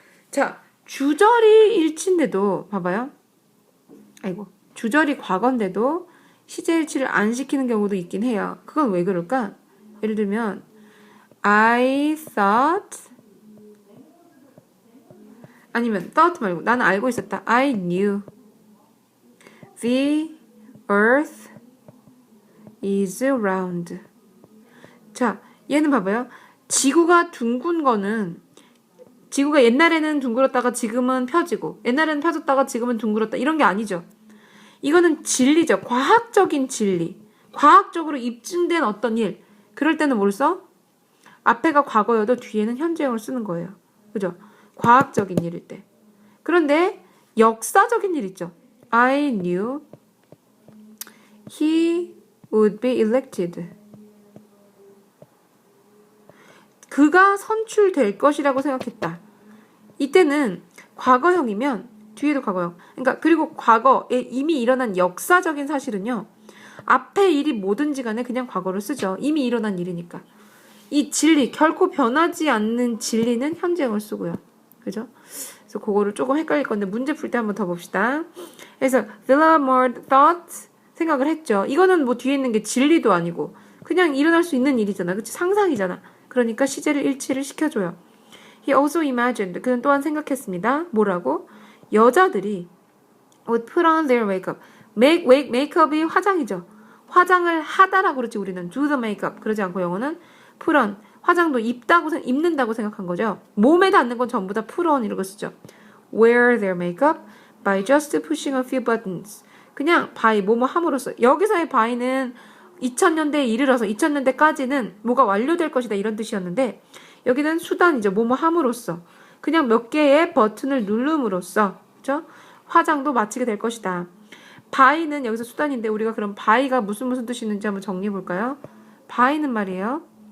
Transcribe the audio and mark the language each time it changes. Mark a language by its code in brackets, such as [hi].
[ko] 자, 주절이 일치인데도 봐봐요. 아이고, 주절이 과거인데도 시제 일치를 안 시키는 경우도 있긴 해요. 그건 왜 그럴까? 예를 들면 [en] I thought [ko] 아니면 thought 말고 나는 알고 있었다. [en] I knew the earth is round. [ko] 자, 얘는 봐봐요. 지구가 둥근 거는 지구가 옛날에는 둥글었다가 지금은 펴지고 옛날에는 펴졌다가 지금은 둥글었다 이런 게 아니죠. 이거는 진리죠. 과학적인 진리. 과학적으로 입증된 어떤 일. 그럴 때는 뭘 써? 앞에가 과거여도 뒤에는 현재형을 쓰는 거예요. 그죠? 과학적인 일일 때. 그런데 역사적인 일 있죠. [en] I knew he would be elected. [ko] 그가 선출될 것이라고 생각했다. 이때는 과거형이면 뒤에도 과거형. 그러니까 그리고 과거에 이미 일어난 역사적인 사실은요. 앞에 일이 뭐든지 간에 그냥 과거를 쓰죠. 이미 일어난 일이니까. 이 진리, 결코 변하지 않는 진리는 현재형을 쓰고요. 그죠? 그래서 그거를 조금 헷갈릴 건데 문제 풀 때 한번 더 봅시다. 그래서 Villamor thought 생각을 했죠. 이거는 뭐 뒤에 있는 게 진리도 아니고 그냥 일어날 수 있는 일이잖아. 그치? 상상이잖아. 그러니까 시제를 일치를 시켜줘요. [en] He also imagined. [ko] 그는 또한 생각했습니다. 뭐라고? 여자들이 [en] would put on their makeup. [ko] 메이크업이 화장이죠. 화장을 하다라고 그러지 우리는 [en] do the makeup. [ko] 그러지 않고 영어는 put on. 화장도 입는다고 생각한 거죠. 몸에 닿는 건 전부 다 put on 이라고 쓰죠. [en] Wear their makeup by just pushing a few buttons. [ko] 그냥 by 뭐뭐 함으로써. 여기서의 by는 2000년대에 이르러서 2000년대까지는 뭐가 완료될 것이다 이런 뜻이었는데 여기는 수단이죠. 뭐뭐 함으로써. 그냥 몇 개의 버튼을 누름으로써 그렇죠? 화장도 마치게 될 것이다. by는 여기서 수단인데 우리가 그럼 by가 무슨 뜻이 있는지 한번 정리해 볼까요? by는 말이에요.